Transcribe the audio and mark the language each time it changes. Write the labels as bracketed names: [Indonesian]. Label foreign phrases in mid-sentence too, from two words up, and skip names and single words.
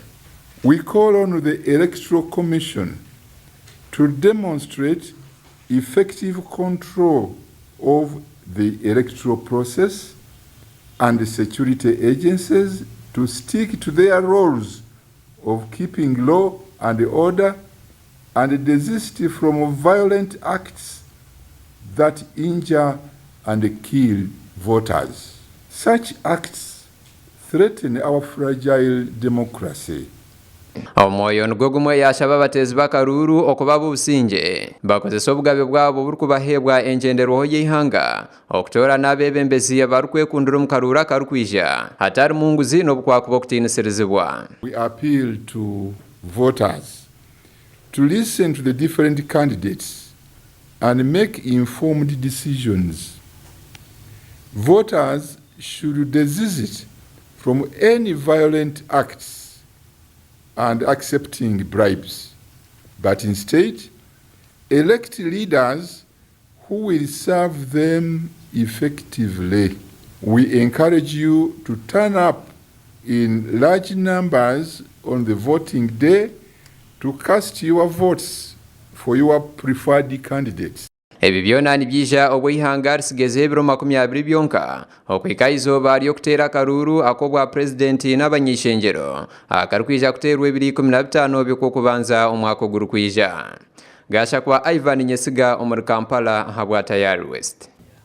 [English] We call on the Electoral Commission to demonstrate effective control of the electoral process and the security agencies to stick to their roles of keeping law and order and desist from violent acts that injure and kill voters. Such acts threaten our fragile democracy. [Nyankole] Omwoyo nigwo gumwe yashaba abateezi b'akaruuru okuba businge bakozesa obugabe bwabo burikubaheebwa engenderwaho y'eihanga okutoora n'abeebembezi abarikwekundira omu karuuru akarukwija hatari munguzi n'obukwaku bw'okutiinisirizibwa. [English] We appeal to voters to listen to the different candidates and make informed decisions. Voters should desist from any violent acts and accepting bribes, but instead elect leaders who will serve them effectively. We encourage you to turn up in large numbers on the voting day to cast your votes for your preferred candidates. [Nyankole] Ebi byona nibyija obw'eihanga risigezeho ebiro 20 byonka okwika izooba ly'okuteera akaruuru ak'obwa pulezidenti n'abanyeshengyero akarikwija kuteerwa 2015 by'okwokubanza omwaka ogurikwija. Gasha kwa Ivan Nyesiga omuri Kampala habwa Tayari West.